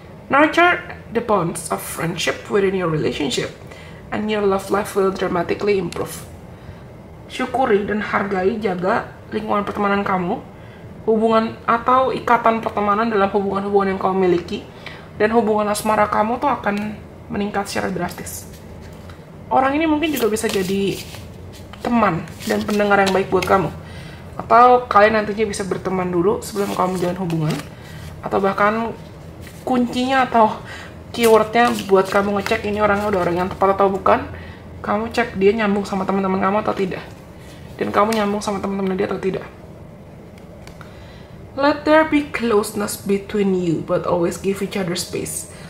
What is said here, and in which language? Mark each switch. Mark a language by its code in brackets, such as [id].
[en] Nurture the bonds of friendship within your relationship, and your love life will dramatically improve. [id] Syukuri dan hargai, jaga lingkungan pertemanan kamu, hubungan atau ikatan pertemanan dalam hubungan-hubungan yang kamu miliki, dan hubungan asmara kamu tuh akan meningkat secara drastis. Orang ini mungkin juga bisa jadi teman dan pendengar yang baik buat kamu. Atau kalian nantinya bisa berteman dulu sebelum kamu menjalin hubungan. Atau bahkan kuncinya atau keywordnya buat kamu ngecek ini orangnya udah orang yang tepat atau bukan, kamu cek dia nyambung sama teman-teman kamu atau tidak. Dan kamu nyambung sama teman-teman dia atau tidak. [en] Let there be closeness between you, but always give each other space.